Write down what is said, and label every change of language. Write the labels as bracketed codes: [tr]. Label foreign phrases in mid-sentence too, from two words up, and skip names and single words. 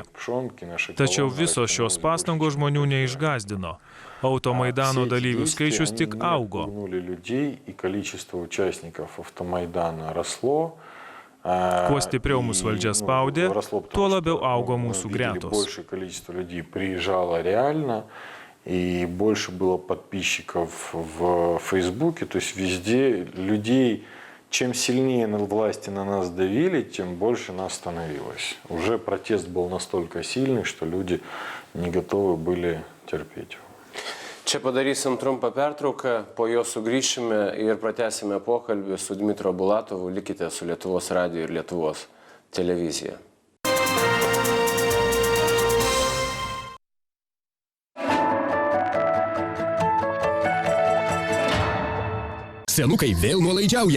[lt] Tačiau visos šios pastangos žmonių neišgazdino. Automaidano dalyvių skaičius tik augo. Kuo stipriau mūsų valdžia spaudė, tuo labiau augo mūsų gretos. [ru] И больше было подписчиков в Фейсбуке, то есть везде людей, чем сильнее власти на нас давили, тем больше нас становилось. Уже протест был настолько сильный, что люди не готовы были терпеть его. [lt] Čia padarysim trumpą pertrauką, po jo sugrįšime ir pratęsime pokalbį su Dmitro Bulatovu. Likite su Lietuvos radiju ir Lietuvos televizija. Senukai vėl nuolaidžiauja.